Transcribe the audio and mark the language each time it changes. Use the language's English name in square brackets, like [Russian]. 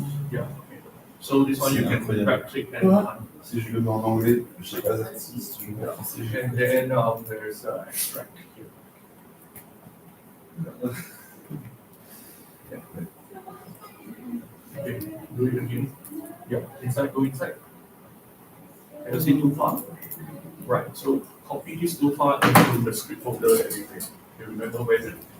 [English] Yeah. Okay. So this one you can right click and run. [French] Si je le mets en anglais, je sais pas si je le mets en français. [English] And then there's extract here. Yeah. Okay, do it again. Yeah, inside, go inside. Can you see two files? Right, so copy these two files into the script folder that you made. You remember where is it?